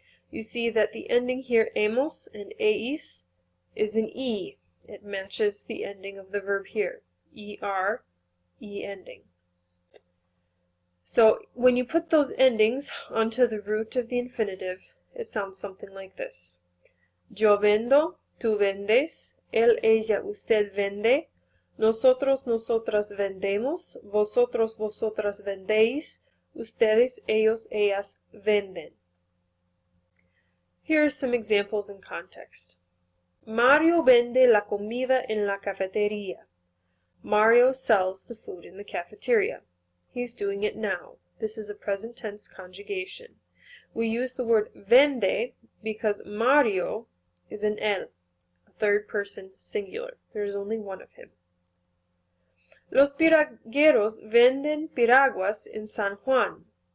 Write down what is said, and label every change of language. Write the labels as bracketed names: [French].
[English] You see that the ending here, hemos and eis, is an E. It matches the ending of the verb here, ER, E ending. So when you put those endings onto the root of the infinitive, it sounds something like this. [Spanish] Yo vendo, tú vendes, él, ella, usted vende, nosotros, nosotras vendemos, vosotros, vosotras vendéis, ustedes, ellos, ellas venden. [English] Here are some examples in context. [Spanish] Mario vende la comida en la cafetería. [English] Mario sells the food in the cafeteria. He's doing it now. This is a present tense conjugation. We use the word vende because Mario is an él, a third person singular. There's only one of him. [Spanish] Los piragueros venden piraguas en San Juan.